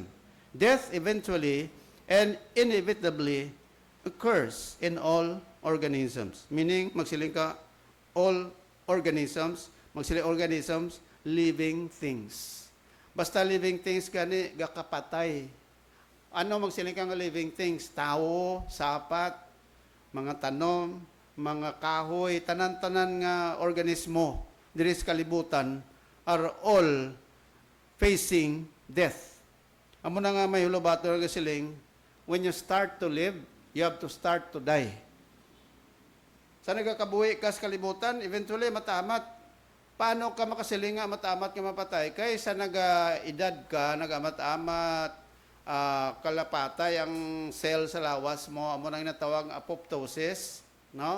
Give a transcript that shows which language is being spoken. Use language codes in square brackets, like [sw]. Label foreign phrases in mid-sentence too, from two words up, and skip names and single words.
[en] Death eventually and inevitably occurs in all organisms. Meaning, [hil] magsiling ka, [en] all organisms, magsiling organisms, living things. [hil] Basta [en] living things [hil] gani, gakapatay. Ano magsiling ka nga [en] living things? [hil] Tao, sapat, mga tanom, mga kahoy, tanan-tanan nga organismo, diri sa kalibutan, [en] are all facing death. [hil] Amo na nga may hulobato nga siling, [en] when you start to live, you have to start to die. [hil] Sa nagakabuhi ka sa kalibutan, eventually matamat. Paano ka makasiling nga matamat ka mapatay? Kay sa naga-edad ka, nagamat-amat, kalapatay ang cell sa lawas mo, amo nang natawag apoptosis, no?